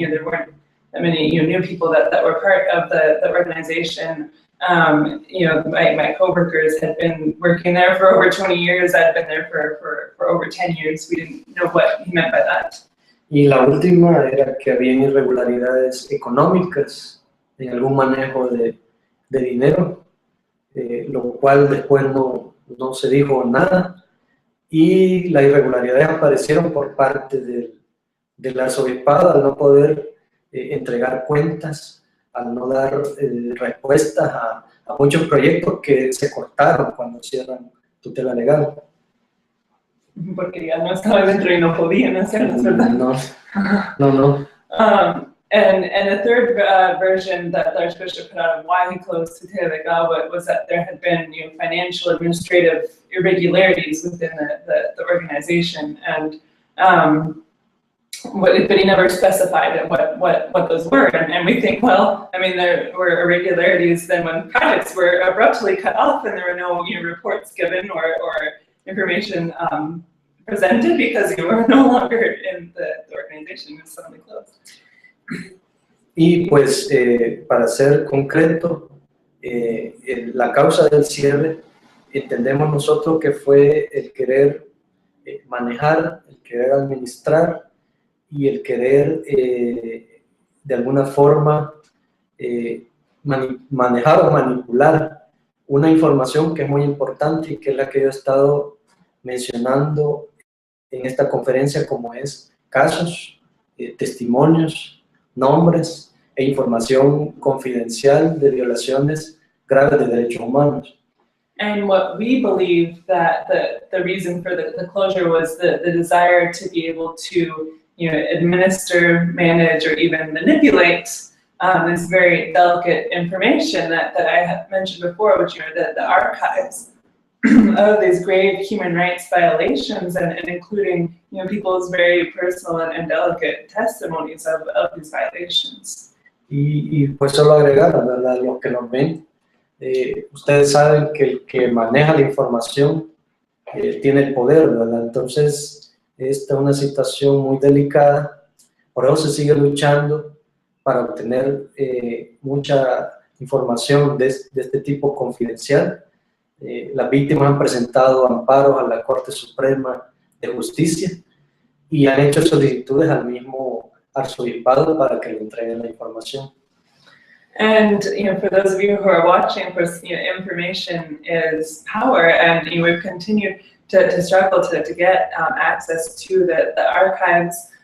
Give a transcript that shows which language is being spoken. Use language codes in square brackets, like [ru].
[en] There weren't that many new people that were part of the organization. My coworkers had been working there for over 20 years. I'd been there for over 10 years. We didn't know what he meant by that. [es] Y la última era que había irregularidades económicas en algún manejo de dinero, lo cual después no se dijo nada, y las irregularidades aparecieron por parte del arzobispado al no poder entregar cuentas, al no dar respuestas a muchos proyectos que se cortaron cuando cierran Tutela Legal. Porque ya no estaba dentro y no podían hacerlo, ¿verdad? No. [en] And the third version that the Archbishop put out of why he closed Tutela Legal was that there had been financial administrative irregularities within the organization, and but he never specified what those were. And we think, well, I mean, there were irregularities then when projects were abruptly cut off and there were no reports given or information presented because you were no longer in the organization, it was suddenly closed. [es] Y pues, para ser concreto, la causa del cierre, entendemos nosotros que fue el querer manejar, el querer administrar y el querer de alguna forma manejar o manipular una información que es muy importante y que es la que yo he estado mencionando en esta conferencia, como es casos, testimonios, nombres e información confidencial de violaciones graves de derechos humanos. [en] And what we believe that the reason for the closure was the desire to be able to, administer, manage, or even manipulate this very delicate information that I have mentioned before, which are the archives of these grave human rights violations, and including people's very personal and delicate testimonies of these violations. [es] Y pues solo agregar, ¿verdad? Los que nos ven, ustedes saben que el que maneja la información tiene el poder, ¿verdad? Entonces, esta es una situación muy delicada, por eso se sigue luchando para obtener mucha información de este tipo confidencial. Las víctimas han presentado amparos a la Corte Suprema de Justicia y han hecho solicitudes al mismo arzobispado para que le entreguen la información. [en] And for those of you who are watching, of course, information is power, and we've continued to struggle to get access to the archives.